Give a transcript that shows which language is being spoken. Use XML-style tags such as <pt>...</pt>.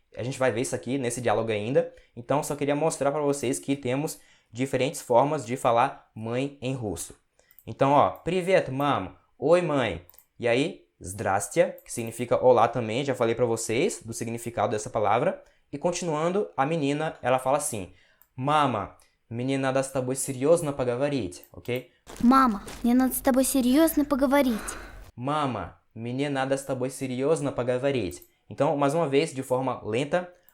<pt>A gente vai ver isso aqui nesse diálogo ainda. Então, só queria mostrar para vocês que temos diferentes formas de falar mãe em russo. Então, ó, Привет, mama. Oi, mãe. E aí, Zdrastia, que significa olá também, já falei para vocês do significado dessa palavra. E continuando, a menina, ela fala assim: Mama,</pt> <ru>мне надо с тобой серьезно поговорить,</ru> <pt>ok?</pt> <ru>Мама, мне надо с тобой серьезно поговорить. Mama, мне надо с тобой серьезно поговорить.</ru> <pt>Então, mais uma vez, de forma lenta.</pt>